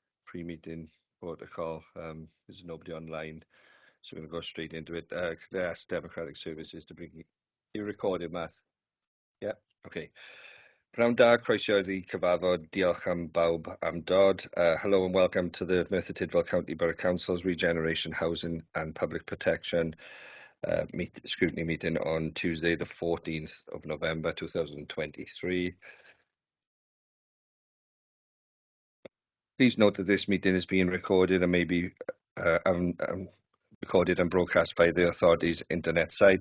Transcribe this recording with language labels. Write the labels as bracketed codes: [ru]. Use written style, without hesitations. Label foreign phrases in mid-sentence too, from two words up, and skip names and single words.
[en] pre-meeting protocol. There's nobody online, so we're going to go straight into it. Could I ask Democratic Services to bring you recorded, Matt? Yeah, okay. [cy] Pnawn da, croeso i'r cyfarfod. Diolch am bawb am dod. [en] Hello and welcome to the Merthyr Tydfil County Borough Council's Regeneration, Housing and Public Protection Scrutiny meeting on Tuesday, the 14th of November 2023. Please note that this meeting is being recorded and may be recorded and broadcast by the authority's internet site.